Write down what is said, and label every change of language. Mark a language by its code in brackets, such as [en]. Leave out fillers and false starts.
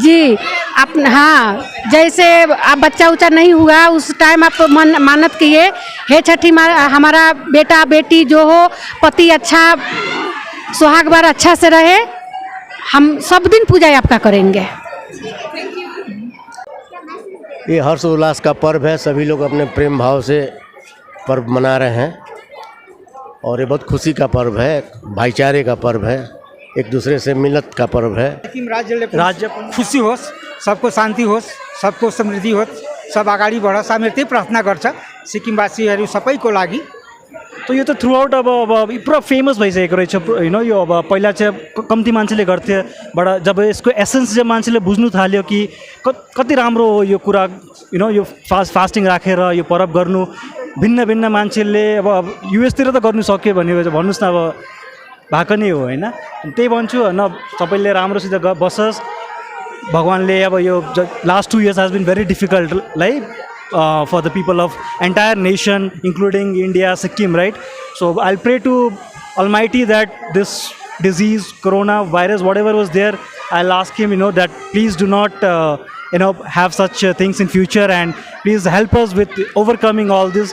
[hi] जी आप, हाँ, जैसे अब बच्चा उच्चा नहीं हुआ उस टाइम आप मानत किए, हे छठी माँ हमारा बेटा बेटी जो हो पति अच्छा सुहाग बार अच्छा से रहे, हम सब दिन पूजा आपका करेंगे। ये हर्ष उल्लास का पर्व है, सभी लोग अपने प्रेम भाव से पर्व मना रहे हैं और ये बहुत खुशी का पर्व है, भाईचारे का पर्व है, एक दूसरे से मिलत का पर्व है। [ne] राज्य खुशी होस्, सबको शान्ति होस्, सबको समृद्धि होस्, सब अगाडि बढोस्, हामी त्यही प्रार्थना गर्छ सिक्किमवासीहरू सबैको लागि। तो यो त थ्रु आउट अब पुरा फेमस भइसकेको रहेछ यो। अब पहिला चाहिँ कम्ती मान्छेले गर्थे, बट जब यसको एसेन्स जब मान्छेले बुझ्नु थाल्यो कि कति राम्रो हो यो कुरा, यो फास्टिङ राखेर यो पर्व गर्नु, भिन्न भिन्न मान्छेले अब युएसतिर त गर्नु सक्यो भने भन्नुहोस् न, अब भएको नै हो होइन। त्यही भन्छु होइन, सबैले राम्रोसित बसोस्, भगवान्ले अब यो [en] Last 2 years has been very difficult, like for the people of entire nation including India, Sikkim, right? So I'll pray to Almighty that this disease, corona virus, whatever was there, I'll ask him, that please do not have such things in future, and please help us with overcoming all this.